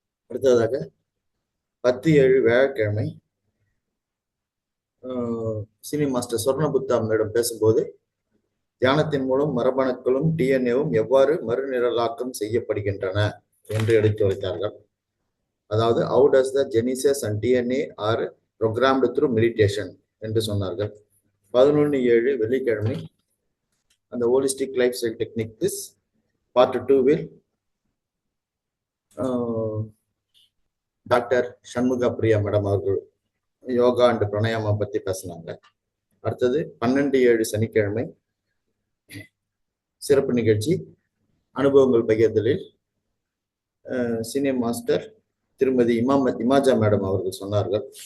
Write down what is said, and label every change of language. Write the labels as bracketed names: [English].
[Tamil] அடுத்ததாக 10/7 வியாழக்கிழமை cine master சொர்ணபுத்தா madam பேசும்போது தியானத்தின் மூலம் மரபணுக்களும் டிஎன்ஏவும் எவ்வாறு மறுநிரலாக்கம் செய்யப்படுகின்றன என்று எடுத்துரைத்தார்கள். அதாவது [English] how does the genesis and DNA are programmed through meditation [Tamil] என்று சொன்னார்கள். 11/7 வெள்ளிக்கிழமை அந்த holistic life style techniques part 2வில் doctor Shanmuga Priya madam அவர்கள் யோகா அண்ட் பிராணாயாமா பத்தி பேசினாங்க. அடுத்தது 12/7 சனிக்கிழமை சிறப்பு நிகழ்ச்சி அனுபவங்கள் பகிர்தலில் சீனியர் மாஸ்டர் திருமதி இமாஜா மேடம் அவர்கள் சொன்னார்கள்.